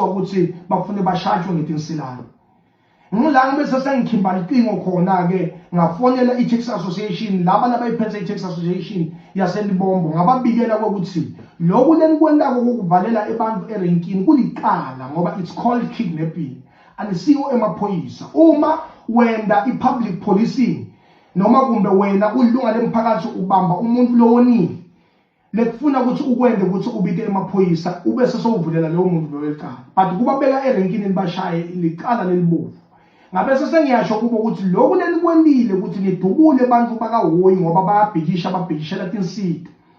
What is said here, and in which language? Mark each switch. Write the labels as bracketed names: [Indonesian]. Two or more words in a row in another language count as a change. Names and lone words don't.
[Swati] ukuthi bafune bashajwe ngetinsilano ngilanga bese sengikhimba iqingo khona ke ngafonela i-taxi association laba labayiphethe i-taxi association yaseLibombo ngababikela ukuthi lokhu lenikwentako kokuvalela abantu erenkini kuliqala ngoba [English] it's called kidnapping [Swati] anisiwo emaphoyisa uma wenda i- [English] public policing [Swati] noma kumbe wena ulunga lemphakathi ubamba umuntu lowonile lekufuna ukuthi ukwende ukuthi ubike emaphoyisa ube sesowuvulela lowo muntu loweqala but kubabeka erenkini bashaye liqala lelibovu ngabe sengiyasho kubo ukuthi lokhu lenikwendile ukuthi nidubule abantu bakaHoyi ngoba babhekishela tinsita